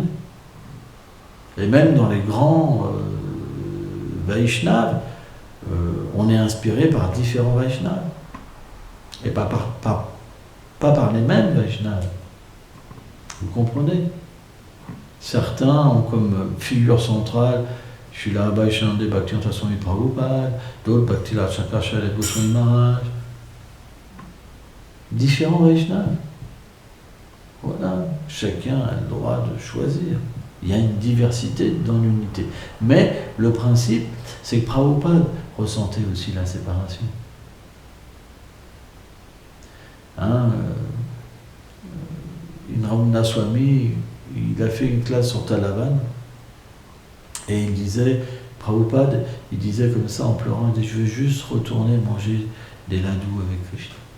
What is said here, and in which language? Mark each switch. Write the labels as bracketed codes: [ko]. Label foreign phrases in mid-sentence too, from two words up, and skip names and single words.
[fr] Et même dans les grands Vaishnavas, on est inspiré par différents Vaishnavas. Et pas par les mêmes Vaishnavas. Vous comprenez? Certains ont comme figure centrale Srila Vaishnava Bhaktivedanta Swami Prabhupada, d'autres Bhaktilal Shankara Goswami Maharaj. Différents Vaishnavas. Voilà, chacun a le droit de choisir. Il y a une diversité dans l'unité. Mais le principe, c'est que Prabhupada ressentait aussi la séparation. Ramana Swami, il a fait une classe sur Talavan, et il disait, Prabhupada, il disait comme ça en pleurant, il dit, je veux juste retourner manger des ladous avec Krishna.